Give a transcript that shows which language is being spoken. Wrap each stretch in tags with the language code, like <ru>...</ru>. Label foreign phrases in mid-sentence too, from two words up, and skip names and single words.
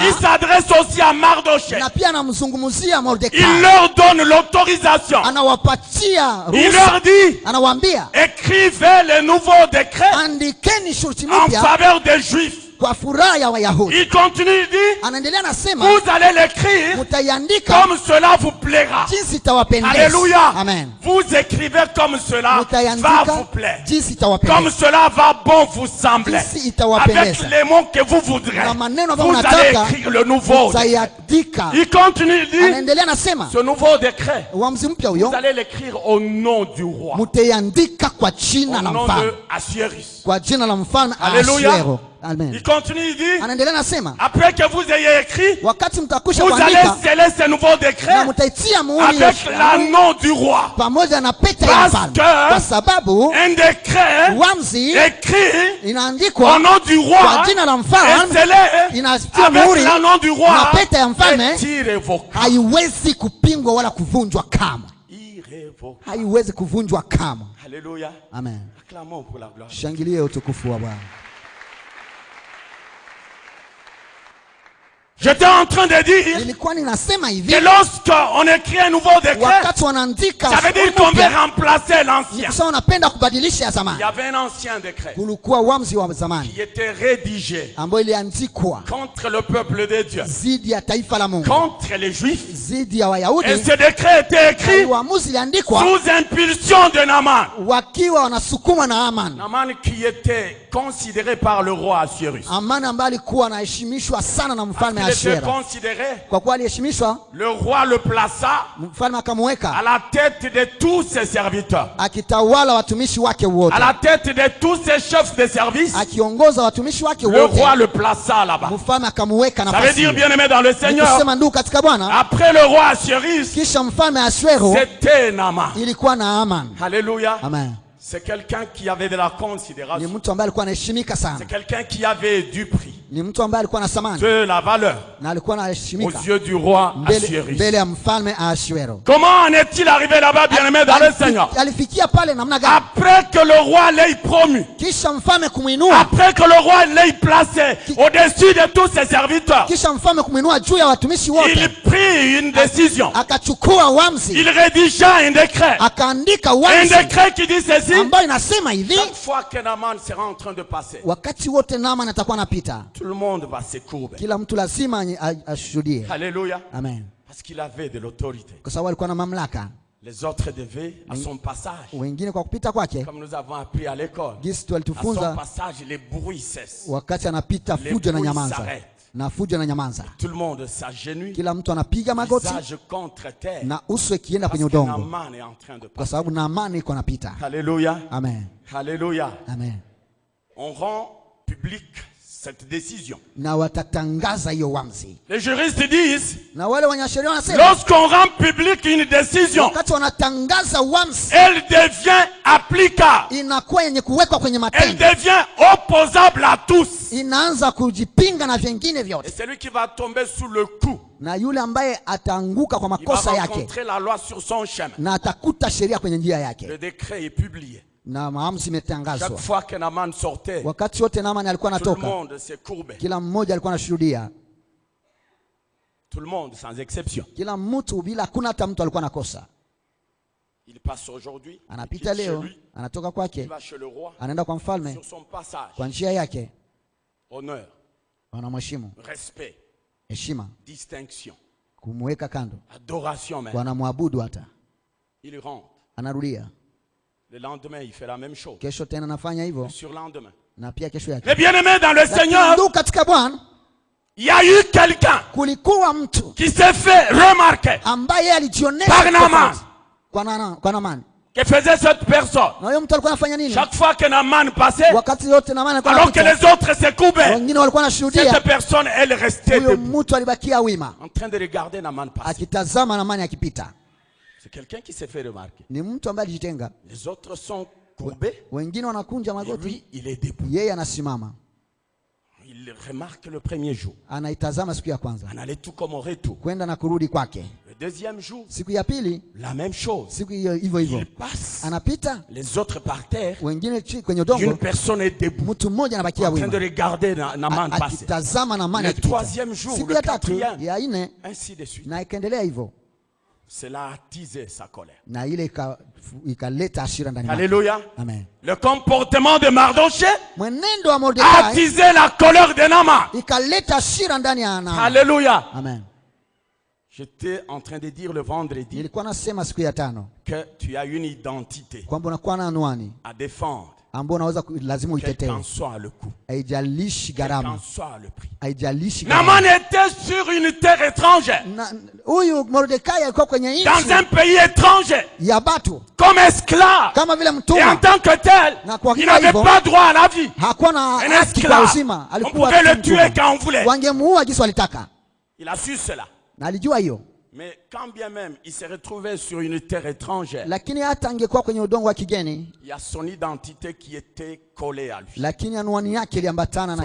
<fr>Il s'adresse aussi à Mardochée.</fr> <sw>na pia anamzungumzia Mordekai.</sw> <fr>Il leur donne l'autorisation.</fr> <sw>Anawapatia</sw> <fr>Il</fr> <sw>ruhusa,</sw> <fr>leur dit,</fr> <sw>anawaambia</sw> <fr>écrivez le nouveau décret</fr> <sw>andikeni shurti</sw> <fr>en</fr> <sw>mpya</sw> <fr>faveur des Juifs.</fr> <sw>kwa furaha ya Wayahudi.</sw> <fr>Il continue, il dit,</fr> <sw>Anaendelea nasema,</sw> <fr>vous allez l'écrire</fr> <sw>mutaiandika</sw> <fr>comme cela vous plaira.</fr> <sw>jinsi itawapendeza.</sw> <fr>Alléluia.</fr> <sw>Amen.</sw> <fr>Vous écrivez comme cela va</fr> <sw>Mutaiandika</sw> <fr>vous plaire.</fr> <sw>jinsi</sw> <fr>Comme</fr> <sw>itawapendeza.</sw> <fr>cela va bon vous sembler.</fr> <sw>Jinsi itawapendeza.</sw> <fr>Avec les mots que vous voudrez.</fr> <sw>Na maneno ambayo</sw> <fr>Vous allez</fr> <sw>unataka</sw> <fr>écrire le nouveau.</fr> <sw>mutaiandika.</sw> <fr>Il continue, il dit,</fr> <sw>Anaendelea nasema,</sw> <fr>ce nouveau décret,</fr> <sw>uamuzi mpya</sw> <fr>vous</fr> <sw>huyo</sw> <fr>allez l'écrire au nom du roi.</fr> <sw>mutaiandika kwa jina</sw> <fr>Au</fr> <sw>la</sw> <fr>nom</fr> <sw>mfalme,</sw> <fr>de Assuérus.</fr> <sw>kwa jina la mfalme</sw> <fr>Alléluia.</fr> <sw>Ahasuero. Amen.</sw> <fr>Il continue, il dit,</fr> <sw>Anaendelea nasema,</sw> <fr>après que vous ayez écrit,</fr> <sw>wakati mtakwisha</sw> <fr>vous allez</fr> <sw>kuandika</sw> <fr>sceller ce nouveau</fr> <sw>na</sw> <fr>décret</fr> <sw>mtaitia muhuri</sw> <fr>avec l'anneau du roi.</fr> <sw>pamoja na pete ya</sw> <fr>Parce</fr> <sw>mfalme,</sw> <fr>que</fr> <sw>kwa sababu</sw> <fr>un décret</fr> <sw>uamuzi</sw> <fr>écrit au</fr> <sw>inaandikwa</sw> <fr>nom du roi</fr> <sw>kwa jina la</sw> <fr>et</fr> <sw>mfalme,</sw> <fr>scellé</fr> <sw>inatia</sw> <fr>avec</fr> <sw>muhuri</sw> <fr>l'anneau du</fr> <sw>na</sw> <fr>roi</fr> <sw>pete ya mfalme,</sw> <fr>est irrévocable.</fr> <sw>haiwezi kupingwa wala kuvunjwa kamwe,</sw> <fr>Irrévocable.</fr> <sw>haiwezi kuvunjwa kamwe.</sw> <fr>Alléluia.</fr> <sw>Amen.</sw> <fr>Acclamons pour la gloire.</fr> <sw>Shangilie utukufu wa Bwana.</sw> <fr>J'étais en train de dire</fr> <sw>Nilikuwa ninasema hivi,</sw> <fr>que lorsqu'on écrit un nouveau décret,</fr> <sw>wakati wanaandika</sw> <fr>ça veut dire qu'on veut remplacer l'ancien.</fr> <sw>kusema wanapenda kubadilisha ya</sw> <fr>Il</fr> <sw>zamani,</sw> <fr>y avait un ancien décret</fr> <sw>kulikuwa uamuzi wa zamani</sw> <fr>qui était rédigé</fr> <sw>ambayo iliandikwa</sw> <fr>contre le peuple de Dieu,</fr> <sw>zidi ya taifa la Mungu,</sw> <fr>contre les Juifs.</fr> <sw>zidi ya</sw> <fr>Et</fr> <sw>Wayahudi.</sw> <fr>ce décret était écrit</fr> <sw>Uamuzi iliandikwa</sw> <fr>sous impulsion de Naaman.</fr> <sw>wakiwa wanasukuma na Haman.</sw> <fr>Naaman qui était considéré par le roi Assuérus.</fr> <sw>Haman ambaye alikuwa anaheshimishwa sana na mfalme</sw> <fr>Il était</fr> <sw>Ahasuero.</sw> <fr>considéré,</fr> <sw>Kwa kuwa aliheshimishwa,</sw> <fr>le roi le plaça</fr> <sw>mfalme</sw> <fr>à</fr> <sw>akamweka</sw> <fr>la tête de tous ses serviteurs,</fr> <sw>akitawala watumishi wake wote,</sw> <fr>à la tête de tous ses chefs de service.</fr> <sw>akiongoza watumishi wake</sw> <fr>Le roi</fr> <sw>wote.</sw> <fr>le plaça là-bas.</fr> <sw>Mfalme akamweka</sw> <fr>Ça veut</fr> <sw>nafasi</sw> <fr>dire,</fr> <sw>hiyo.</sw> <fr>bien aimé dans le Seigneur,</fr> <sw>Nikusema ndugu katika Bwana,</sw> <fr>après le roi Assuérus,</fr> <sw>kisha mfalme Ahasuero</sw> <fr>c'était Naaman.</fr> <sw>ilikuwa na Haman.</sw> <fr>Alléluia.</fr> <sw>Amen.</sw> <fr>C'est quelqu'un qui avait de la</fr> <sw>Ni</sw> <fr>considération.</fr> <sw>mtu ambaye alikuwa anaheshimika</sw> <fr>C'est</fr> <sw>sana,</sw> <fr>quelqu'un qui avait du prix.</fr> <sw>Ni mtu ambaye alikuwa na thamani</sw> <fr>de la valeur</fr> <sw>na alikuwa</sw> <fr>aux</fr> <sw>anaheshimika</sw> <fr>yeux du roi</fr> <sw>mbele</sw> <fr>Assuérus.</fr> <sw>ya mfalme Ahasuero.</sw> <fr>Comment en est-il arrivé là-bas, bien-aimé dans le Seigneur?</fr> <sw>Alifikia pale namna gani?</sw> <fr>Après que le roi l'ait promu,</fr> <sw>Kisha mfalme kumuinua,</sw> <fr>après que le roi l'ait placé au-dessus de tous ses serviteurs,</fr> <sw>kisha mfalme kumuinua juu ya watumishi wote,</sw> <fr>il prit une décision.</fr> <sw>akachukua uamuzi,</sw> <fr>Il rédigea un décret.</fr> <sw>akaandika</sw> <fr>Un</fr> <sw>uamuzi</sw> <fr>décret qui dit ceci.</fr> <sw>ambayo inasema hivi:</sw> <fr>Chaque fois que Naaman sera en train de passer,</fr> <sw>wakati wote Naaman atakuwa anapita,</sw> <fr>tout le monde va se courber.</fr> <sw>kila mtu lazima ashuhudie.</sw> <fr>Alléluia.</fr> <sw>Amen.</sw> <fr>Parce qu'il avait de l'autorité.</fr> <sw>Kwa sababu alikuwa na mamlaka.</sw> <fr>Les autres devaient, à son passage,</fr> <sw>Wengine kwa kupita kwake,</sw> <fr>comme nous avons appris à l'école,</fr> <sw>gisi</sw> <fr>à son</fr> <sw>walitufunza,</sw> <fr>passage, les bruits cessent.</fr> <sw>wakati anapita</sw> <fr>Les</fr> <sw>fujo na</sw> <fr>bruits</fr> <sw>nyamanza,</sw> <fr>s'arrêtent.</fr> <sw>na fujo na nyamanza,</sw> <fr>Tout le monde s'agenouille,</fr> <sw>kila mtu anapiga magoti</sw> <fr>visage contre terre,</fr> <sw>na uso ikienda</sw> <fr>parce</fr> <sw>kwenye</sw> <fr>que</fr> <sw>udongo,</sw> <fr>Naaman est en train de</fr> <sw>kwa</sw> <fr>passer.</fr> <sw>sababu Naamani iko anapita.</sw> <fr>Alléluia.</fr> <sw>Amen.</sw> <fr>Alléluia.</fr> <sw>Amen.</sw> <fr>On rend public cette décision.</fr> <sw>Na watatangaza hiyo uamuzi,</sw> <fr>Les juristes disent,</fr> <sw>na wale wanyasheria wanasema</sw> <fr>lorsqu'on rend public une décision,</fr> <sw>wakati wanatangaza uamuzi</sw> <fr>elle devient applicable.</fr> <sw>inakuwa yenye kuwekwa kwenye</sw> <fr>Elle</fr> <sw>matendo,</sw> <fr>devient opposable à tous.</fr> <sw>inaanza kujipinga na vingine</sw> <fr>Et</fr> <sw>vyote,</sw> <fr>celui qui va tomber sous le coup,</fr> <sw>na yule ambaye ataanguka kwa</sw> <fr>il va</fr> <sw>makosa yake</sw> <fr>rencontrer la loi sur son chemin.</fr> <sw>na atakuta sheria kwenye njia yake,</sw> <fr>Le décret est publié.</fr> <sw>na maamuzi</sw> <fr>Chaque</fr> <sw>imetangazwa.</sw> <fr>fois que Naaman sortait,</fr> <sw>Wakati wote Naamani alikuwa</sw> <fr>tout le</fr> <sw>anatoka,</sw> <fr>monde s'est courbé.</fr> <sw>kila mmoja alikuwa anashuhudia,</sw> <fr>Tout le monde, sans exception.</fr> <sw>kila mtu bila, hakuna hata mtu alikuwa anakosa.</sw> <fr>Il passe aujourd'hui, il</fr> <sw>Anapita</sw> <fr>quitte chez</fr> <sw>leo,</sw> <fr>lui,</fr> <sw>anatoka</sw> <fr>il</fr> <sw>kwake,</sw> <fr>va chez le roi,</fr> <sw>anaenda kwa mfalme,</sw> <fr>sur son passage.</fr> <sw>kwa njia yake</sw> <fr>Honneur,</fr> <sw>wanamheshimu,</sw> <fr>respect,</fr> <sw>heshima,</sw> <fr>distinction,</fr> <sw>kumweka kando,</sw> <fr>adoration même.</fr> <sw>wanamwabudu, hata</sw> <fr>Il rentre.</fr> <sw>anarudia</sw> <fr>Le lendemain, il fait la même chose.</fr> <sw>kesho tena, anafanya hivyo,</sw> <fr>Le surlendemain.</fr> <sw>na pia kesho yake.</sw> <fr>Les bien-aimés dans le</fr> <sw>Lakini</sw> <fr>Seigneur,</fr> <sw>ndugu katika Bwana,</sw> <fr>il y a eu quelqu'un</fr> <sw>kulikuwa mtu</sw> <fr>qui s'est fait remarquer</fr> <sw>ambaye alijionyesha</sw> <fr>Par Naaman.</fr> <sw>tofauti kwa Naamani.</sw> <fr>que faisait cette personne.</fr> <sw>Na huyo mtu alikuwa anafanya nini?</sw> <fr>Chaque fois que Naaman passait,</fr> <sw>Wakati yote Naamani alikuwa</sw> <fr>alors que</fr> <sw>anapita,</sw> <fr>les autres se courbaient,</fr> <sw>wengine walikuwa wanashuhudia,</sw> <fr>cette personne, elle restait</fr> <sw>huyo</sw> <fr>debout,</fr> <sw>mtu alibakia wima</sw> <fr>en train de regarder Naaman passer.</fr> <sw>akitazama Naamani akipita.</sw> <fr>C'est quelqu'un qui s'est fait remarquer.</fr> <sw>Ni mtu ambaye alijitenga,</sw> <fr>Les autres sont courbés,</fr> <sw>wengine wanakunja</sw> <fr>et</fr> <sw>magoti,</sw> <fr>lui, il est debout.</fr> <sw>yeye anasimama,</sw> <fr>Il remarque le premier jour.</fr> <sw>anaitazama siku ya kwanza,</sw> <fr>On allait tout comme au retour.</fr> <sw>kwenda na kurudi kwake.</sw> <fr>Le deuxième jour,</fr> <sw>Siku ya pili,</sw> <fr>la même chose.</fr> <sw>siku hiyo hivyo hivyo,</sw> <fr>Il passe,</fr> <sw>anapita,</sw> <fr>les autres par terre,</fr> <sw>wengine kwenye</sw> <fr>une</fr> <sw>udongo,</sw> <fr>personne est debout,</fr> <sw>mtu mmoja anabakia</sw> <fr>en train de</fr> <sw>wima</sw> <fr>regarder Naaman passer.</fr> <sw>akitazama Naamani</sw> <fr>Le</fr> <sw>akipita.</sw> <fr>troisième jour,</fr> <sw>Siku</sw> <fr>le</fr> <sw>ya tatu,</sw> <fr>quatrième,</fr> <sw>ya nne,</sw> <fr>ainsi de suite.</fr> <sw>na ikaendelea hivyo,</sw> <fr>Cela a attisé sa colère.</fr> <sw>na ile ikaleta hasira ndani yake.</sw> <fr>Alléluia.</fr> <sw>Amen.</sw> <fr>Le comportement de Mardoché</fr> <sw>Mwenendo wa</sw> <fr>a</fr> <sw>Mordekai</sw> <fr>attisé la colère de Naaman.</fr> <sw>ikaleta hasira ndani ya Naamani.</sw> <fr>Alléluia.</fr> <sw>Amen.</sw> <fr>J'étais en train de dire le vendredi</fr> <sw>Nilikuwa nasema siku ya tano</sw> <fr>que tu as une identité</fr> <sw>kwamba unakuwa na anwani</sw> <fr>à défendre,</fr> <sw>ambao unaweza lazima</sw> <fr>quel</fr> <sw>uitetee,</sw> <fr>qu'en soit le coût,</fr> <sw>haijalishi</sw> <fr>quel qu'en</fr> <sw>gharama,</sw> <fr>soit le prix.</fr> <sw>haijalishi</sw> <fr>Naaman</fr> <sw>gharama.</sw> <fr>était sur une terre étrangère,</fr> <sw>Huyu Mordekai alikuwa kwenye</sw> <fr>dans un</fr> <sw>nchi</sw> <fr>pays étranger,</fr> <sw>ya batu</sw> <fr>comme esclave.</fr> <sw>kama vile</sw> <fr>Et en</fr> <sw>mtumwa,</sw> <fr>tant que tel,</fr> <sw>na kwa</sw> <fr>il</fr> <sw>hivyo</sw> <fr>n'avait</fr> <sw>hivyo</sw> <fr>pas droit à la vie.</fr> <sw>hakuwa na</sw> <fr>Un</fr> <sw>haki kwa</sw> <fr>esclave,</fr> <sw>uzima,</sw> <fr>on</fr> <sw>alikuwa</sw> <fr>pouvait le</fr> <sw>tu</sw> <fr>tuer</fr> <sw>mtumwa.</sw> <fr>quand on voulait.</fr> <sw>Wangemuua jinsi walitaka,</sw> <fr>Il a su cela.</fr> <sw>na alijua hiyo,</sw> <fr>Mais quand bien même il s'est retrouvé sur une terre étrangère,</fr> <sw>lakini hata angekuwa kwenye udongo wa kigeni,</sw> <fr>il y a son identité qui était collée à lui.</fr> <sw>lakini anwani yake iliambatana na</sw>